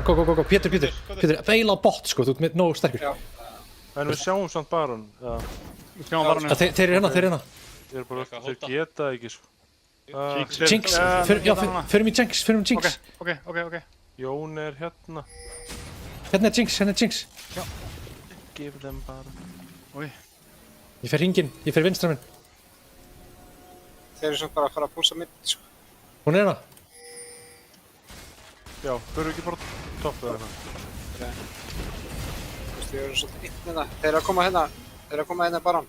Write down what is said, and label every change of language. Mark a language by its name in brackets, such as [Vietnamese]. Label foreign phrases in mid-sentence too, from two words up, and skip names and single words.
[Icelandic] Go. Pétur. Beila á bot, sko. Þú ert með nógu sterkur. En við sjáum samt Baron. Já. Við sjáum Baron. Þeir eru hérna. Þeir eru bara... Þeir geta ekki, sko. Jinx. Förum í Jinx. Ok. Jón er hérna. Hérna er Jinx. Já. [English] Give them Baron. [Icelandic] Úi. Ég fer hringinn. Ég fer vinstra minn. Þeir eru samt bara að fara að púsa mitt, sko. Hún er hérna. Já, förum við ekki bara topp eða eitthvað? Nei. Þú veist, þeir eru svolítið einn hérna. Þeir eru að koma hérna Baron.